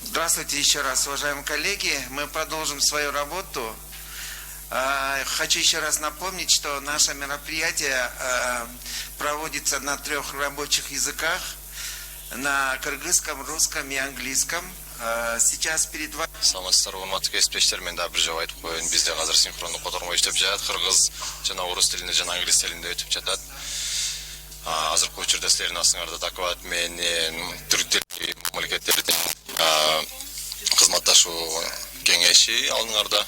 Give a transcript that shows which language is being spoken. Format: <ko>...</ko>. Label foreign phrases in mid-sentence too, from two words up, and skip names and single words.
<ru>Здравствуйте еще раз, уважаемые коллеги. Мы продолжим свою работу. Хочу еще раз напомнить, что наше мероприятие проводится на 3 рабочих языках. На кыргызском, русском и английском. Сейчас перед вами...</ru> <ky>Саламатсыздар, урматтуу кесиптештер, мен да бир жолу айтып коеюн, бизде азыр синхрондуу котормо иштеп жатат. Кыргыз жана орус тилинде жана англис тилинде өтүп жатат. Азыркы учурда силердин астыңарда доклад менен түрк тилдеги мамлекеттердин кызматташуу кеңеши алдыңарда.</ky>